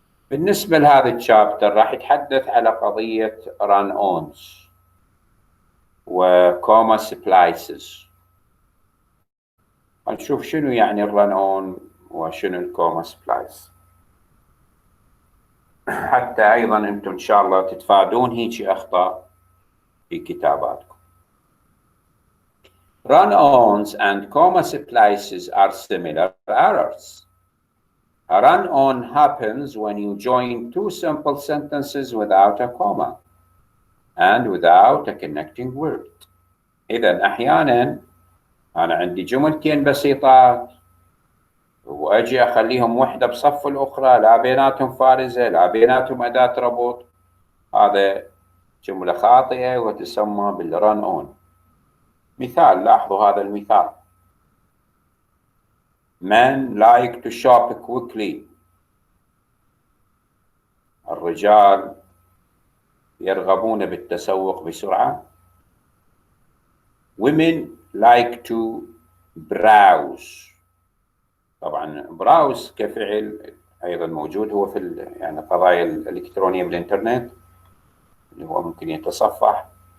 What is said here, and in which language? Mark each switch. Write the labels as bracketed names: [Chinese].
[Arabic] بالنسبة لهذا الشابتر راح يتحدث على قضية run ons وكوما سبلايسز. نشوف شنو يعني الرن اون وشنو الكوما سبلايس، حتى ايضا انتم ان شاء الله تتفادون هيك اخطاء في كتاباتكم. [English] Run-ons and comma splices are similar errors. A run-on happens when you join two simple sentences without a comma and without a connecting word. [Arabic] إذا أحيانا أنا عندي جملتين بسيطات وأجي أخليهم وحدة بصف الأخرى، لا بيناتهم فارزة لا بيناتهم أداة ربط، هذا جملة خاطئة وتسمى بالرن أون. مثال، لاحظوا هذا المثال: [English] Men like to shop quickly. [Arabic] الرجال يرغبون بالتسوق بسرعة. [English] women like to browse. [Arabic] طبعا browse كفعل أيضا موجود، هو في يعني القضايا الإلكترونية بالإنترنت اللي هو ممكن يتصفح.